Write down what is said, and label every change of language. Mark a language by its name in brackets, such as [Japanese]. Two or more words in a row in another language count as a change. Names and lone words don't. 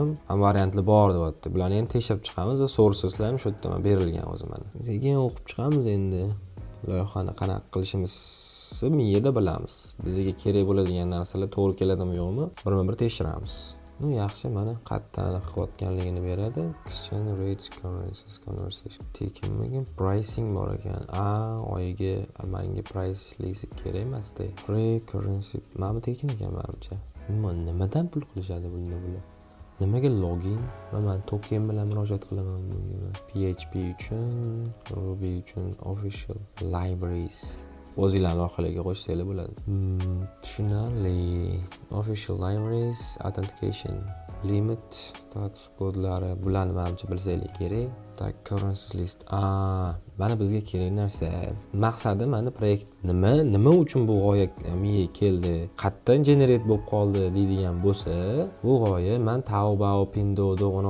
[Uzbek] Ham variantli bor deyapti. Bularni endi tekshirib chiqamiz va sourceslar ham shu yerda berilgan o'zi mana. Sekin o'qib chiqamiz endi. Loyihani qanaqa qilishimizni miyada bilamiz. Bizga kerak bo'ladigan narsalar to'g'ri keladimi yo'qmi, birma-bir tekshiramiz. Yaxshi, mana qayerdan qilayotganligini beradi. [English] Exchange rates, currencies, conversation. [Uzbek] Tekinmagan pricing bor ekan. Oyiga menga [English] price list [Uzbek] kerak emas-da. [English] Free currency. [Uzbek] Mana tekin ekan menimcha. Nimadan pul qilishadi bular? Nimaga login? Men token bilan murojaat qilaman bunga. PHP uchun, Ruby uchun [English] official libraries. [Uzbek] O'zingizlar orqaliga qo'shsanglar bo'ladi. Tushunarli. [English] Official libraries, [Uzbek] authentication, limit, status kodlari, bularni menimcha bilsanglar kerak. Tak, [English] currency list. [Uzbek] Mana bizga kerak narsa. Maqsadi mana proyekt nima uchun bu g'oya miyaga keldi, qayerdan generate bo'lib qoldi deydigan bo'lsa, bu g'oya men Taobao, Pinduodo,